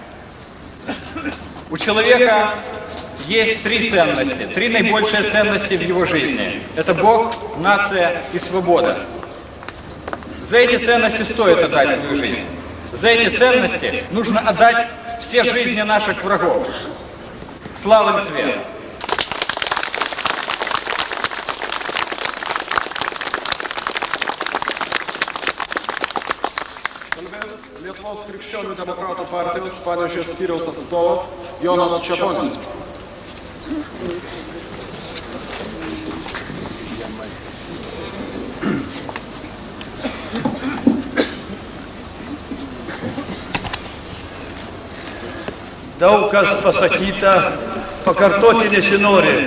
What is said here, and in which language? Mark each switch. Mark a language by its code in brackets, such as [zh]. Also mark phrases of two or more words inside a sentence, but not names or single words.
[ru] У человека есть три ценности, три наибольшие ценности в его жизни. Это Бог, нация и свобода. За эти ценности стоит отдать свою жизнь. За эти ценности нужно отдать все жизни наших врагов. Слава Литве! [lt] Lietuvos krikščionių demokratų partijos Panevėžio skyriaus atstovas Jonas Čeponis. Daug kas pasakyta, pakartoti nesinori.